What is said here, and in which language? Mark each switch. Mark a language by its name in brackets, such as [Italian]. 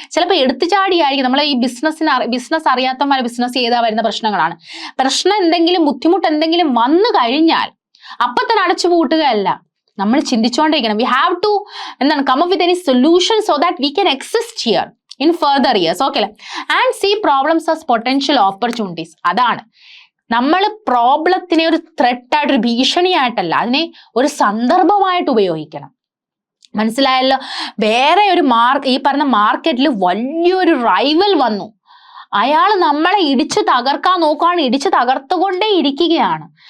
[Malayalam] ചിലപ്പോൾ എടുത്തുചാടിയായിരിക്കും. നമ്മൾ ഈ ബിസിനസ് അറിയാത്തവന്മാരെ ബിസിനസ് ചെയ്താൽ വരുന്ന പ്രശ്നങ്ങളാണ്. പ്രശ്നം എന്തെങ്കിലും, ബുദ്ധിമുട്ട് എന്തെങ്കിലും വന്നു കഴിഞ്ഞാൽ അപ്പൊ തന്നെ അടച്ചു പൂട്ടുകയല്ല, നമ്മൾ ചിന്തിച്ചുകൊണ്ടിരിക്കണം. [English] We have to come up with any solution so that we can exist here in further years. Okay, and see problems as potential opportunities. [Malayalam] അതാണ് നമ്മൾ പ്രോബ്ലത്തിനെ ഒരു ത്രെട്ടായിട്ട്, ഒരു ഭീഷണിയായിട്ടല്ല, അതിനെ ഒരു സന്ദർഭമായിട്ട് ഉപയോഗിക്കണം. മനസ്സിലായല്ലോ? വേറെ ഒരു ഈ പറഞ്ഞ മാർക്കറ്റിൽ വലിയൊരു റൈവൽ വന്നു, അയാൾ നമ്മളെ ഇടിച്ചു തകർക്കാൻ നോക്കുകയാണ്, ഇടിച്ചു തകർത്തുകൊണ്ടേ ഇരിക്കുകയാണ്.